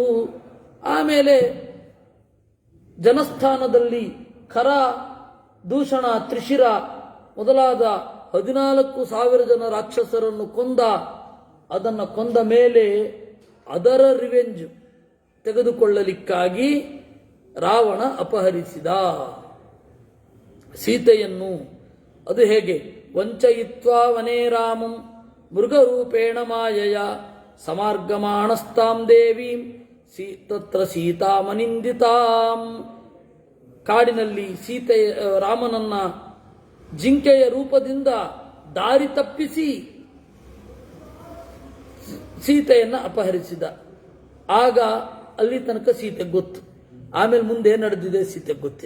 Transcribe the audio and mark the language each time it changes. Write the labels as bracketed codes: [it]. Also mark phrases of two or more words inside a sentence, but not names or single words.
[kn] ಆಮೇಲೆ ಜನಸ್ಥಾನದಲ್ಲಿ ಖರ, ದೂಷಣ, ತ್ರಿಶಿರ ಮೊದಲಾದ 14,000 ಜನ ರಾಕ್ಷಸರನ್ನು ಕೊಂದ. ಅದನ್ನು ಕೊಂದ ಮೇಲೆ ಅದರ ರಿವೆಂಜ್ ತೆಗೆದುಕೊಳ್ಳಲಿಕ್ಕಾಗಿ ರಾವಣ ಅಪಹರಿಸಿದ ಸೀತೆಯನ್ನು. ಅದು ಹೇಗೆ? [sa] ವಂಚಯಿತ್ವಾ ವನೇ ರಾಮಂ ಮೃಗರೂಪೇಣ ಮಾಯಯ ಸಮಾರ್ಗಮಾಣಸ್ತಾಂ ದೇವೀಂ ತತ್ರ ಸೀತಾಮನಿಂದಿತಾಂ. [kn] ಕಾಡಿನಲ್ಲಿ ರಾಮನನ್ನ ಜಿಂಕೆಯ ರೂಪದಿಂದ ದಾರಿ ತಪ್ಪಿಸಿ ಸೀತೆಯನ್ನ ಅಪಹರಿಸಿದ. ಆಗ ಅಲ್ಲಿ ತನಕ ಸೀತೆ ಗೊತ್ತು, ಆಮೇಲೆ ಮುಂದೆ ಏನು ನಡೆದಿದೆ ಸೀತೆ ಗೊತ್ತಿಲ್ಲ.